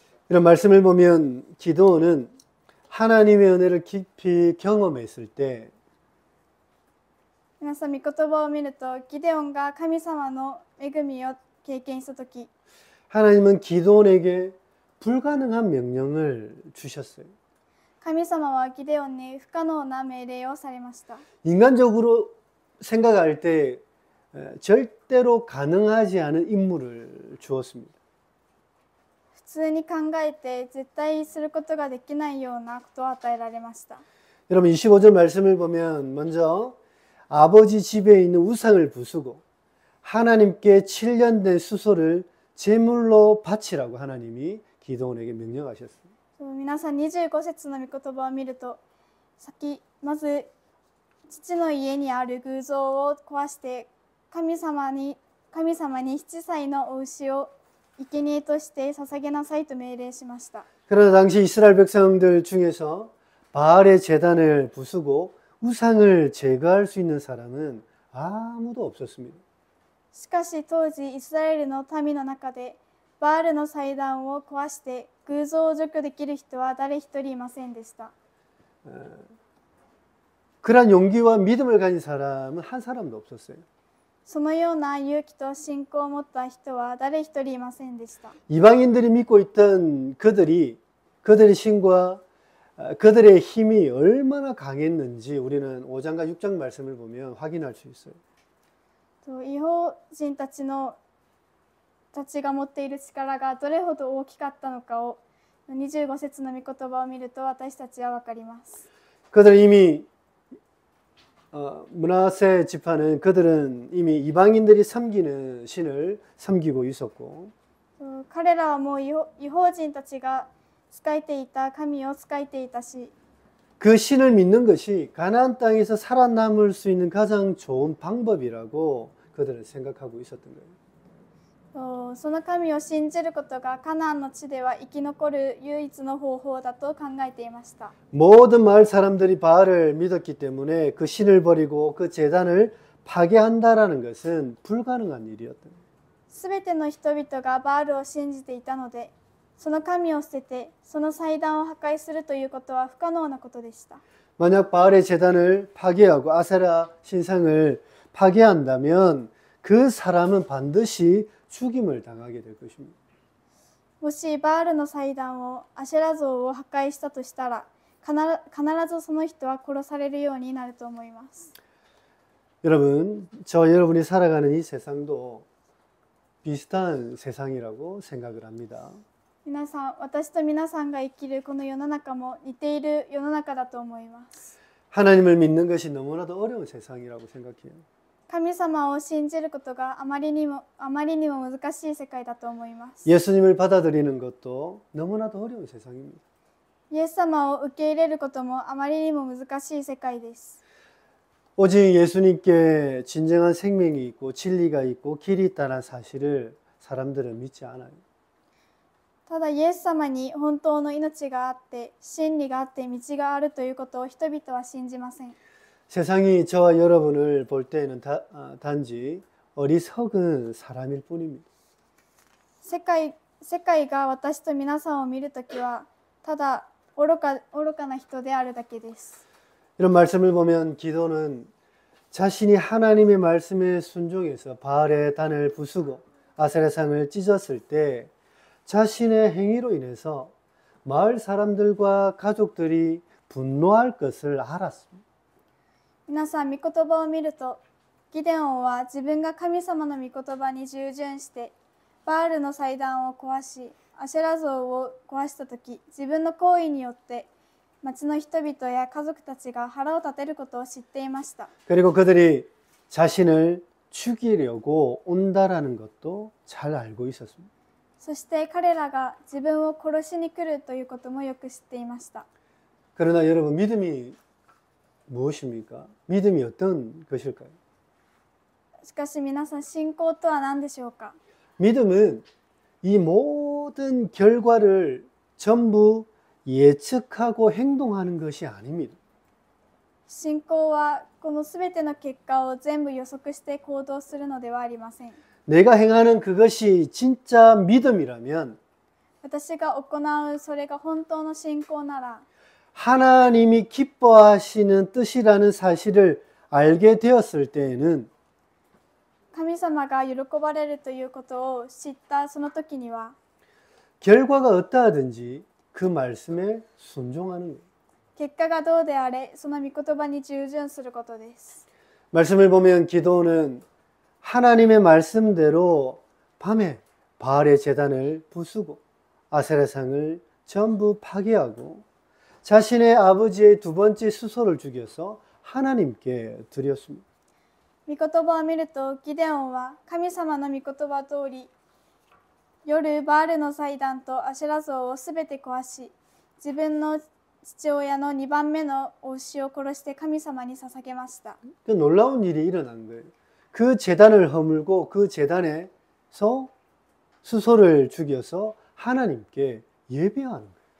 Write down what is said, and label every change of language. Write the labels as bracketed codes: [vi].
[ko] 이런 말씀을 보면 기도는 하나님의 은혜를 깊이 경험했을 때 [ja] 皆さん、御言葉を見ると、ギデオンが神様の恵みを経験したとき、 [ko] 하나님은 기도원에게 불가능한 명령을 주셨어요. [ja] 神様はギデオンに不可能な命令をされました。 [ko] 인간적으로 생각할 때 절대로 가능하지 않은 임무를 주었습니다. [ja] 普通に考えて絶対することができないようなことを与えられました。 [ko] 여러분 25절 말씀을 보면 먼저 아버지 집에 있는 우상을 부수고 하나님께 7년 된 수소를 제물로 바치라고 하나님이 기도원에게 명령하셨습니다. [ja] 皆さん25節の御言葉を見ると、まず父の家にある偶像を壊して神様に7歳のお牛を生贄として捧げなさいと命令しました。 [ko] 그러나 당시 이스라엘 백성들 중에서 바알의 제단을 부수고 우상을 제거할 수 있는 사람은 아무도 없었습니다. [ja] しかし当時イスラエルの民の中でバールの祭壇を壊して偶像を除去できる人は誰一人いませんでした。 [ko] 그런 용기와 믿음을 가진 사람은 한 사람도 없었어요. [ja] そのような勇気と信仰を持った人は誰一人いませんでした。 [ko] 이방인들이 믿고 있던 그들의 신과 그들의 힘이 얼마나 강했는지 우리는 5장과 6장 말씀을 보면 확인할 수 있어요. [ja] 異邦人たちが持っている力がどれほど大きかったのかを25節の御言葉を見ると私たちは分かります。 [ko] 그들은 이미 므낫세 지파는 그들은 이미 이방인들이 섬기는 신을 섬기고 있었고 [ja] 彼らはもう異邦人たちが仕えていた神を仕えていたし、 [ko] 그 신을 믿는 것이 가나안 땅에서 살아남을 수 있는 가장 좋은 방법이라고 그들은 생각하고 있었던 거예요. [ja] その神を信じることがカナンの地では生き残る唯一の方法だと考えていました。 [ko] 모든 마을 사람들이 바알을 믿었기 때문에 그 신을 버리고 그 제단을 파괴한다라는 것은 불가능한 일이었던 거예요. [ja] すべての人々がバールを信じていたので、その神を捨ててその祭壇を破壊するということは不可能なことでした。 [ko] 만약 바알의 제단을 파괴하고 아세라 신상을 파괴한다면 그 사람은 반드시 죽임을 당하게 될 것입니다. [ja] もしバールの祭壇をアシェラ像を破壊したとしたら、必ずその人は殺されるようになると思います。 [ko] 여러분, 저와 여러분이 살아가는 이 세상도 비슷한 세상이라고 생각을 합니다. [ja] 皆さん、私と皆さんが生きるこの世の中も似ている世の中だと思います。 [ko] 하나님을 믿는 것이 너무나도 어려운 세상이라고 생각해요. [ja] 神様を信じることがあまりにも難しい世界だと思います。 [ko] 예수님을 받아들이는 것도 너무나도 어려운 세상입니다. [ja] イエス様を受け入れることもあまりにも難しい世界です。 [ko] 오직 예수님께 진정한 생명이 있고 진리가 있고 길이 있다는 사실을 사람들은 믿지 않아요. [ja] ただイエス様に本当の命があって真理があって道があるということを人々は信じません。 [ko] 세상이 저와 여러분을 볼 때에는 단지 어리석은 사람일 뿐입니다. [ja] 世界が私と皆さんを見るときはただ愚かな人であるだけです。 [ko] 이런 말씀을 보면 기도는 자신이 하나님의 말씀에 순종해서 바알의 단을 부수고 아세라상을 찢었을 때 자신의 행위로 인해서 마을 사람들과 가족들이 분노할 것을 알았습니다. [ja] 皆さん、御言葉を見るとギデオンは自分が神様の御言葉に従順してバールの祭壇を壊しアシェラ像を壊したとき、自分の行為によって町の人々や家族たちが腹を立てることを知っていました。 [ko] 그리고 그들이 자신을 죽이려고 온다라는 것도 잘 알고 있었습니다. [ja] そして彼らが自分を殺しに来るということもよく知っていました。 [ko] 그러나 여러분, 믿음이 무엇입니까? 믿음이 어떤 것일까요? [ja] しかし皆さん、信仰とは何でしょうか。 [ko] 믿음은 이 모든 결과를 전부 예측하고 행동하는 것이 아닙니다. [ja] 信仰はこのすべての結果を全部予測して行動するのではありません。 [ko] 내가 행하는 그것이 진짜 믿음이라면 [ja] 私が行うそれが本当の信仰なら [ko] 하나님이 기뻐하시는 뜻이라는 사실을 알게 되었을 때에는 [ja] 神様が喜ばれるということを知ったその時には [ko] 결과가 어떠하든지 그 말씀에 순종하는 거예요. [ja] 結果がどうであれその御言葉に従順することです。 [ko] 말씀을 보면 기도는 하나님의 말씀대로 밤에 바알의 제단을 부수고 아세라상을 전부 파괴하고 자신의 아버지의 두 번째 수소를 죽여서 하나님께 드렸습니다. [ja] 御言葉を見るとギデオンは神様の御言葉通り夜バールの祭壇とアシェラ像をすべて壊し自分の父親の2番目のお牛を殺して神様に捧げました。 [ko] 그 놀라운 일이 일어난 거예요. 그 제단을 허물고 그 제단에서 수소를 죽여서 하나님께 예배하는 거예요.